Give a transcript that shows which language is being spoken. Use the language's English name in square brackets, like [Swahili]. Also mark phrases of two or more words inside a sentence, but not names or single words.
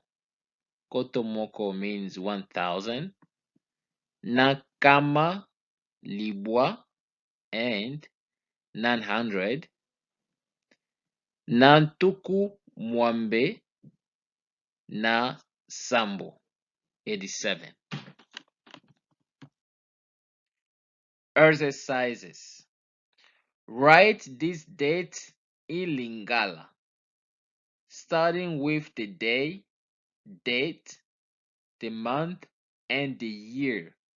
[Lingala] Koto Moko means 1000 na Kama Libwa and 900 na Ntuku Mwambe na Sambo 87. [English] Exercises. Write this date in Lingala, starting with the day, date, the month, and the year.